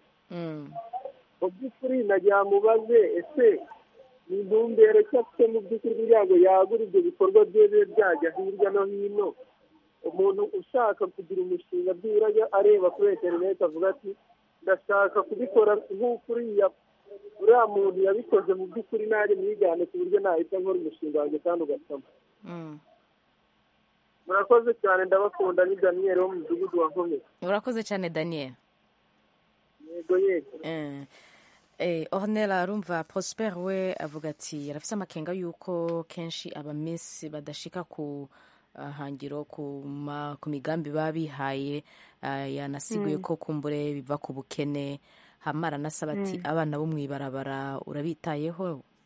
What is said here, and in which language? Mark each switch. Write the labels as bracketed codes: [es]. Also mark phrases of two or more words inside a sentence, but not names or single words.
[rw] Mu by'ukuri nagira mubaze ese ni intumbero cyangwa mu by'ukuri kugira ngo yagure ibyo bikorwa bye bibe byajya hirya no hino, umuntu ushaka kugira umushinga byibura areba kuri interineti avuga ati ndashaka kubikora nk'uko uriya muntu yabikoze mu by'ukuri nanjye mwigane ku buryo nahita nkora umushinga wanjye kandi ugasama. Murakoze cyane, ndabakunda. Ni Daniel wo mu mudugudu wa Nkomero. [rn] Urakoze cyane Daniel. Yego yego. Ornella arumva Prosper we avuga ati yarafise amakenga yuko kenshi abamisi badashika ku hangiro ku migambi babihaye, yanasiguye ko kumbure biva ku bukene, hamara nasaba ati abana bo mwibarabara urabitayeho?